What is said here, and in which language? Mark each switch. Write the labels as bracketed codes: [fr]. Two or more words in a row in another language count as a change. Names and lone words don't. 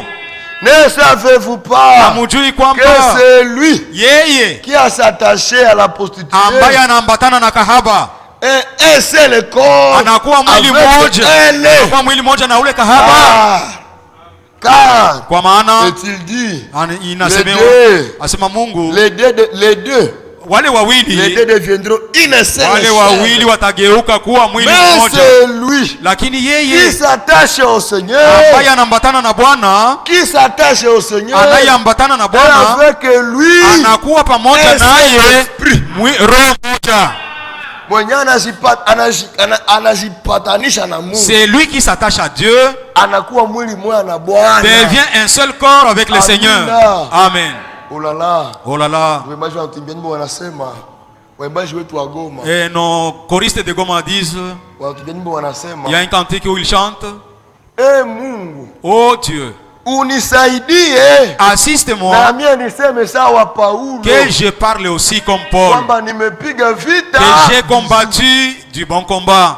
[fr] Ne savez-vous pas que c'est lui qui a s'attaché à la prostituée et un seul corps avec elle? Car [sw] kwa maana [fr] est-il dit [sw] inasemewa asema Mungu [fr] les deux [sw] wale wawili [fr] deviendront une seule. [sw] Wale wawili watageuka kuwa mwili mmoja. [fr] Mais c'est lui, [sw] lakini yeye [fr] qui s'attache au Seigneur, [sw] ambaye anaambatana na Bwana, [fr] qui s'attache au Seigneur, [sw] anayeambatana na Bwana, [fr] avec lui [sw] anakuwa pamoja naye roho moja. [fr] C'est lui qui s'attache à Dieu, devient un seul corps avec le Seigneur. Amen. Oh là là. Oh là là. Et nos choristes de Goma disent, il y a un cantique où ils chantent, oh Dieu, assiste-moi que je parle aussi comme Paul, que j'ai combattu du bon combat.